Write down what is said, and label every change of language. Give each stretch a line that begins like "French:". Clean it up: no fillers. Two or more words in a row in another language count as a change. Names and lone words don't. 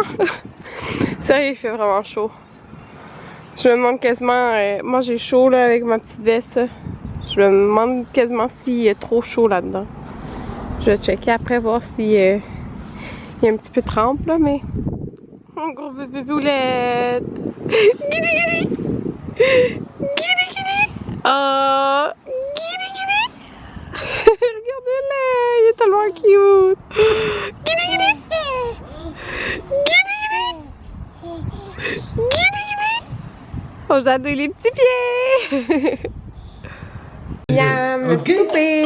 French: Sérieux, il fait vraiment chaud. Je me demande quasiment... moi, j'ai chaud là avec ma petite veste. Je me demande quasiment s'il est trop chaud là-dedans. Je vais checker après, voir s'il y a un petit peu de trempe là, mais... Mon gros bébé boulette! Guidi guidi! Guidi guidi! Oh! Guidi guidi! Regardez-le! Il est tellement cute! Guidi guidi! Guidi guidi! Guidi guidi! Oh, j'adore les petits pieds! Yam, le souper!